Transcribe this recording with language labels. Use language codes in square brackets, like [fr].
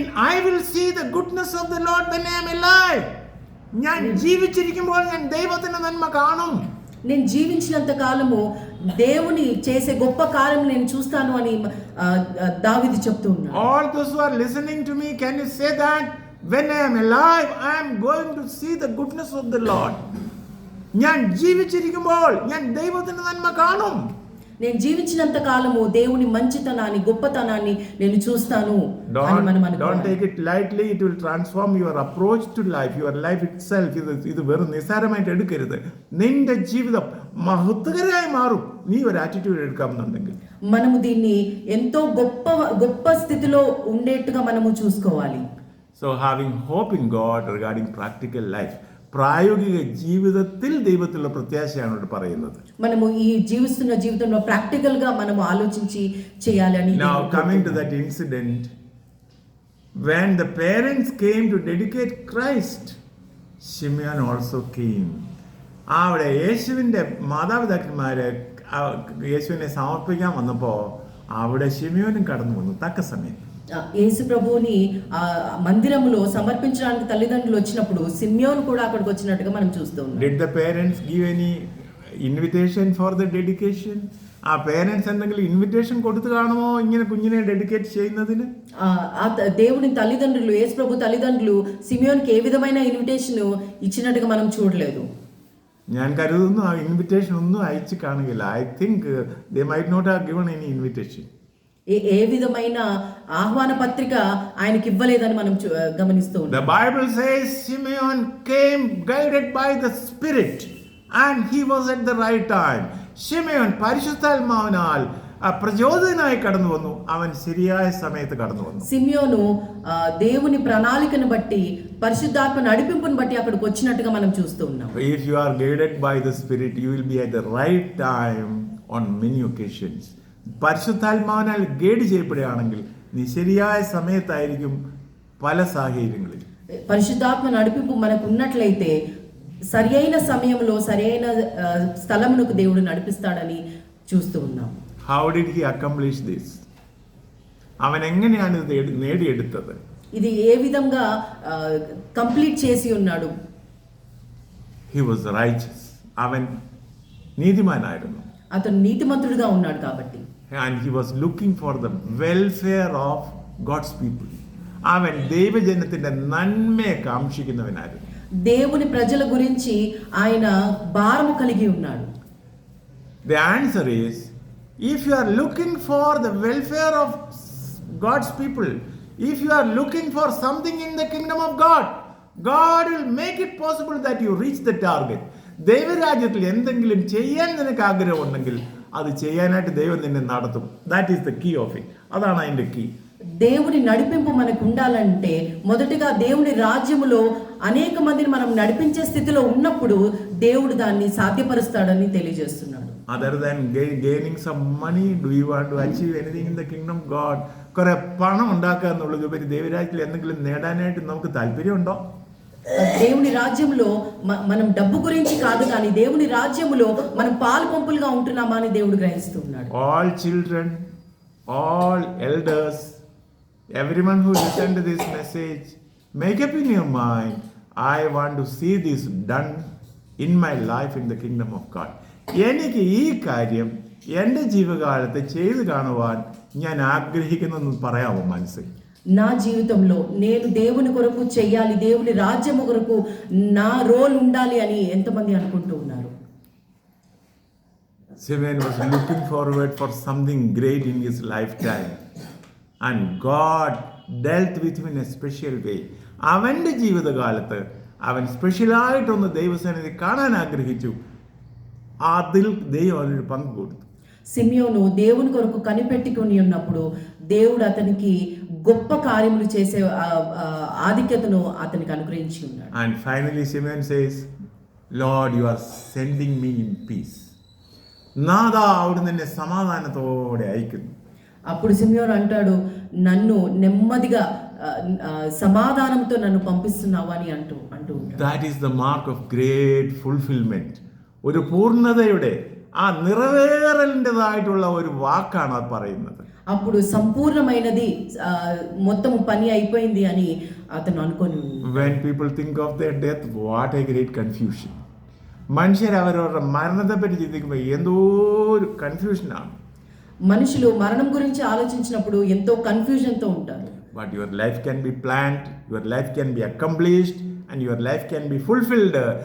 [en] I will see the goodness of the Lord when I am alive. [ml] ഞാൻ ജീവിച്ചിരിക്കുമ്പോൾ ഞാൻ ദൈവത്തിന്റെ നന്മ കാണും. [te] నేను జీవించినంత కాలము దేవుని చేసే గొప్ప కార్యం నేను చూస్తాను అని దావీదు చెప్తూ ఉన్నాడు. [en] All those who are listening to me, can you say that when I am alive I am going to see the goodness of the Lord. [ml] ഞാൻ ജീവിച്ചിരിക്കുമ്പോൾ ഞാൻ ദൈവത്തിന്റെ നന്മ കാണും. [te] నేను జీవించినంత కాలము దేవుని మంచితనాన్ని గొప్పతనాన్ని నేను చూస్తాను అని మనం అనుకోవాలి. [en] Don't take it lightly. It will transform your approach to life, your life itself. [ml] ഇത് വെറും നിസ്സാരമായിട്ട് എടുക്കരുത്. നിന്റെ ജീവിതം മഹത്വകരമായി മാറും നീ ഒരു ആറ്റിറ്റ്യൂഡ് എടുക്കാമെന്നുണ്ടെങ്കിൽ. [te] మనము దీన్ని ఎంతో గొప్ప స్థితిలో ఉండేట్టుగా మనము చూసుకోవాలి. [en] So having hope in God regarding practical life, [ml] പ്രായോഗിക ജീവിതത്തിൽ ദൈവത്തിലുള്ള പ്രത്യാശയാണ് ഇവിടെ പറയുന്നത്. [te] మనము ఈ జీవిస్తున్న జీవితంలో ప్రాక్టికల్ గా మనము ఆలోచించి చేయాలని. [en] Now coming to that incident, when the parents came to dedicate Christ, Simeon also came. [ml] അവിടെ യേശുവിൻ്റെ മാതാപിതാക്കന്മാര് യേശുവിനെ സമർപ്പിക്കാൻ വന്നപ്പോൾ അവിടെ ശിമിയോനും കടന്നു വന്നു തക്ക സമയം. [te] యేసు ప్రభువుని మందిరములో సమర్పించడానికి తల్లిదండ్రులు వచ్చినప్పుడు సిమ్యోను కూడా అక్కడికి వచ్చినట్టుగా మనం చూస్తూ ఉన్నాం. [en] Did the parents give any invitation for the dedication? [ml] ആ പേരൻസ് എന്തെങ്കിലും ഇൻവിറ്റേഷൻ കൊടുത്തു കാണുമോ ഇങ്ങനെ കുഞ്ഞിനെ ഡെഡിക്കേറ്റ് ചെയ്യുന്നതിന്? [te] దేవుని తల్లిదండ్రులు, యేసు ప్రభు తల్లిదండ్రులు సిమియోన్కి ఏ విధమైన ఇన్విటేషన్ ఇచ్చినట్టుగా మనం చూడలేదు. [ml] ഞാൻ കരുതുന്നു ആ ഇൻവിറ്റേഷൻ ഒന്നും അയച്ചു കാണുകയില്ല. [en] I think they might not have given any invitation. [te] ఏ విధమైన ఆహ్వాన పత్రిక ఆయనకి ఇవ్వలేదని మనం గమనిస్తూ ఉన్నాం. [en] The Bible says Simeon came guided by the Spirit and he was at the right time. [ml] ശിമയോൻ പരിശുദ്ധാത്മാവിനാൽ പ്രചോദനായി കടന്നു വന്നു. അവൻ ശരിയായ സമയത്ത് കടന്നു വന്നു. [te] సిమియోను దేవుని ప్రణాళికను బట్టి పరిశుద్ధాత్మ నడిపింపును బట్టి అక్కడికి వచ్చినట్టుగా మనం చూస్తూ ఉన్నాం. [en] If you are guided by the Spirit, you will be at the right time on many occasions. [ml] പരിശുദ്ധാത്മാവിനാൽ ഗൈഡ് ചെയ്യപ്പെടുകയാണെങ്കിൽ നീ ശരിയായ സമയത്തായിരിക്കും പല സാഹചര്യങ്ങളിൽ. [te] పరిశుద్ధాత్మ నడిపింపు మనకు ఉన్నట్లయితే సరి అయిన సమయంలో సరి అయిన స్థలమునకు దేవుడు నడిపిస్తాడని చూస్తూ ఉన్నాం. [en] How did he accomplish this? [ml] അവൻ എങ്ങനെയാണ് ഇത് നേടിയെടുത്തത്? [te] ఇది ఏ విధంగా కంప్లీట్ చేసి ఉన్నాడు? [en] He was righteous. [ml] അവൻ നീതിമാനായിരുന്നു. [te] అతను నీతిమంతుడిగా ఉన్నాడు కాబట్టి. [en] And he was looking for the welfare of God's people. [ml] അവൻ ദൈവജനത്തിന്റെ നന്മയെ കാംക്ഷിക്കുന്നവനായിരുന്നു. [te] దేవుని ప్రజల గురించి ఆయన భారము కలిగి ఉన్నాడు. [en] The answer is, if you are looking for the welfare of God's people, if you are looking for something in the kingdom of God, God will make it possible that you reach the target. [ml] ദൈവരാജ്യത്തിൽ എന്തെങ്കിലും ചെയ്യാൻ നിനക്ക് ആഗ്രഹമുണ്ടെങ്കിൽ അത് ചെയ്യാനായിട്ട് ദൈവം നിന്നെ നടത്തും. [en] That is the key of it. [ml] അതാണ് അതിൻ്റെ കീ. [te] దేవుని నడిపింపు మనకు ఉండాలంటే మొదటిగా దేవుని రాజ్యములో అనేక మందిని మనం నడిపించే స్థితిలో ఉన్నప్పుడు దేవుడు దాన్ని సాధ్యపరుస్తాడని తెలియజేస్తున్నాడు. [en] Other than gaining some money, do you want to achieve anything in the kingdom of God? [ml] കുറെ പണം ഉണ്ടാക്കുക എന്നുള്ളതുപരി ദൈവരാജ്യത്തിൽ എന്തെങ്കിലും നേടാനായിട്ട് നമുക്ക് താല്പര്യമുണ്ടോ? [te] దేవుని రాజ్యంలో మనం డబ్బు గురించి కాదు, కానీ దేవుని రాజ్యములో మనం పాలు పంపులుగా ఉంటున్నామా అని దేవుడు గ్రహిస్తున్నాడు. [en] All children, all elders, everyone who listen to this message, make up in your mind, I want to see this done in my life in the kingdom of God. [ml] എനിക്ക് ഈ കാര്യം എൻ്റെ ജീവകാലത്ത് ചെയ്തു കാണുവാൻ ഞാൻ ആഗ്രഹിക്കുന്നു പറയാമോ മനസ്സിൽ? [te] నా జీవితంలో నేను దేవుని కొరకు చెయ్యాలి, దేవుని రాజ్యము కొరకు నా రోల్ ఉండాలి అని ఎంతమంది అనుకుంటూ ఉన్నారు? [en] Simeon was looking forward for something great in his lifetime and God dealt with him in a special way. [ml] അവൻ്റെ ജീവിതകാലത്ത് അവൻ സ്പെഷ്യലായിട്ടൊന്ന് ദൈവസന്നിധി കാണാൻ ആഗ്രഹിച്ചു. അതിൽ ദൈവം അവനൊരു പങ്ക് കൊടുത്തു. [te] సిమియోను దేవుని కొరకు కనిపెట్టుకుని ఉన్నప్పుడు దేవుడు అతనికి గొప్ప కార్యములు చేసే ఆధిక్యతను అతనికి అనుగ్రహించి ఉన్నాడు. [en] And finally Simeon says, Lord, you are sending me in peace. నాదా అవిడుന്ന് എന്നെ సమాధానతోടെ అయക്കുന്നു. [te] అప్పుడు సిమియోను అంటాడు, నన్ను నెమ్మదిగా సమాధానంతో నన్ను పంపిస్తున్నావు అని అంటూ ఉంటాడు. [en] That is the mark of great fulfillment. [ml] ഒരു പൂർണ്ണതയുടെ ആ നിറവേറലിൻ്റെതായിട്ടുള്ള ഒരു വാക്കാണ് അത് പറയുന്നത്. [te] అప్పుడు సంపూర్ణమైనది మొత్తం పని అయిపోయింది అని అతను అనుకొని. [en] When people think of their death, what a great confusion. [ml] മനുഷ്യർ അവരവരുടെ മരണത്തെപ്പറ്റി ചിന്തിക്കുമ്പോൾ എന്തോ ഒരു കൺഫ്യൂഷനാണ്. [te] మనుషులు మరణం గురించి ఆలోచించినప్పుడు ఎంతో కన్ఫ్యూజన్తో ఉంటారు. [en] But your life can be planned, your life can be accomplished and your life can be fulfilled.